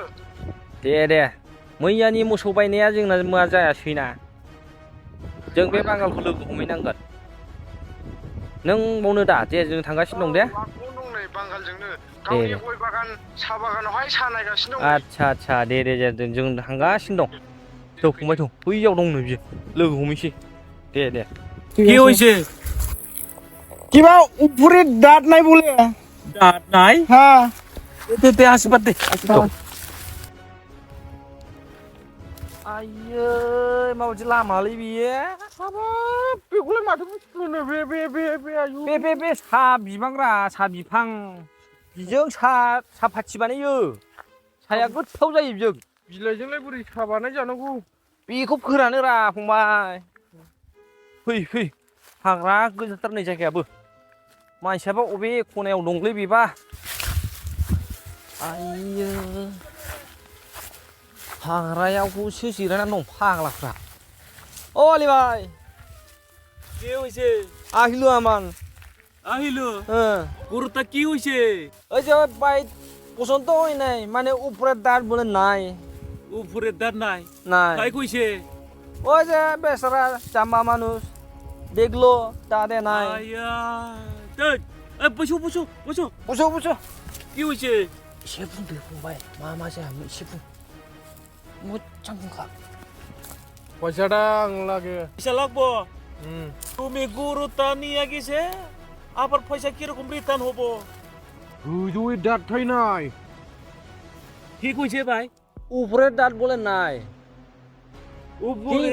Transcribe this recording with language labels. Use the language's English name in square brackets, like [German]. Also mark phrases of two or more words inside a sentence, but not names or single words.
[Bodo] दे मैयानि मोसौ बायनाया जोंना मा जायासैना जों बे बांगालखौ लोगो हमहैनांगोन नों बावनो दा जे जों थांगासिनो दं दे दं नै बांगालजोंनो गावनि गय बागान साहा बागानावहाय साहा नायगासिनो दं आच्छा दे जों थांगासिनो दं थौ फंबाय थौ बैयाव दंनो बियो लोगो हमहैसै दे [Bangla] কি হইছে কিবা উপরে দাঁত নাই বলে দাঁত নাই হ্যাঁ দে আশীর্বাদ দে [Bodo] आयै माबायदि लामालै बियो हाबाब बेखौलाय माथो बुस्थुनो बे आयु बे सा बिफांरा सा बिफां बिजों सा फाथि बानायो साया गोथाव जायो बिजों बिलाइजोंलाय बोरै साहा बानाय जानांगौ बेखौ फोरानोरा फंबाय फै हाग्रा गोजाथार नै जायगायाबो मानसियाबा अबे खनायाव दंलै बेबा आइयो हाग्रायावसो जिरायनानै दं फाग्लाफ्रा ও আলি ভাই [Bangla] কি হইছে আহিলো আমান আহিলো হ্যাঁ গরুটা কি হইছে ওই যে ভাই পছন্দ হয় নাই মানে উপরের দাঁত বলে নাই উপরে দাঁত নাই নাই তাই কইছে ওই যে বেচারা জাম্বা মানুষ দেখলো দাঁতে নাই আয়া দেখ এই বসো বুঝো কি হইছে এসে বুঝবে [Bodo] फंबाय मा जाया एसे बुं मोजां बुंखा [Bangla] পয়সাটা আং লাগে পয়সা লাগবো তুমি গরুটা নিয়ে গেছে আবার পয়সা কিরকম রিটার্ন হবো গোজোই দাঁত থাই নাই কি কইছে ভাই উপরের দাঁত বলে নাই উপরে